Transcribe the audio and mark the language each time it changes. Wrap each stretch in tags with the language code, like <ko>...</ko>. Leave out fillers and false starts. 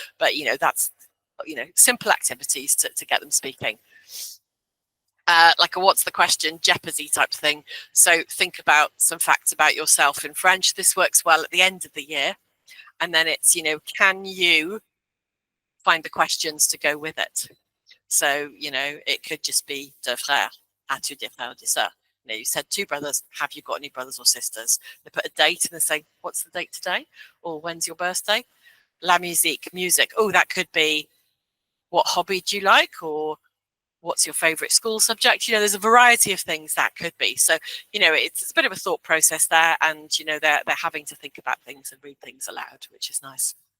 <en>But, that's, simple activities to get them speaking. Like a what's the question, Jeopardy type thing. So think about some facts about yourself in French. This works well at the end of the year. And then it's, can you find the questions to go with it? So, it could just be</en> <fr>deux frères, as-tu des frères ou des sœurs?</fr> <en>You said 2 brothers, have you got any brothers or sisters? They put a date and they say, what's the date today? Or when's your birthday?</en> <fr>La musique,</fr> <en>music. Oh, that could be what hobby do you like, or what's your favorite school subject? There's a variety of things that could be. So, it's a bit of a thought process there, and, they're having to think about things and read things aloud, which is nice.</en>